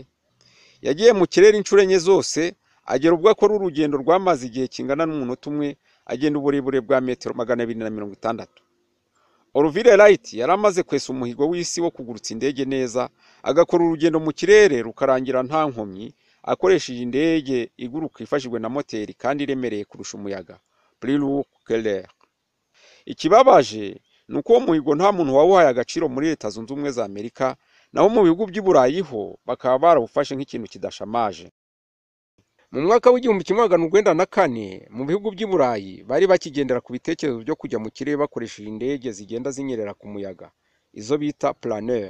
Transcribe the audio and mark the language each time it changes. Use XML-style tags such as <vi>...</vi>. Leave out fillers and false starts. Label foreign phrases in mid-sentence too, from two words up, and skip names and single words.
<rw>Yagiye mu kirere inshuro 4 zose, agera ubwo akora urugendo rwamaze igihe kingana n'umunota umwe, agenda uburebure bwa metero 260. Orville Wright yaramaze kwesa umuhigo w'isi wo kugurutsa indege neza, agakora urugendo mu kirere rukarangira nta nkomyi, akoresheje indege iguruka ifashijwe na moteri kandi iremereye kurusha umuyaga,</rw> <fr>plus lourd que l'air.</fr> <rw>Ikibabaje nuko uwo muhigo nta muntu wawuhaye agaciro muri Leta Zunze Ubumwe za Amerika, naho mu bihugu by'i Burayi ho bakaba barawufashe nk'ikintu kidashamaje. Mu mwaka w'1994 mu bihugu by'i Burayi bari bakigendera ku bitekerezo byo kujya mu kirere bakoresheje indege zigenda zinyerera ku muyaga, izo bita planeur.</rw>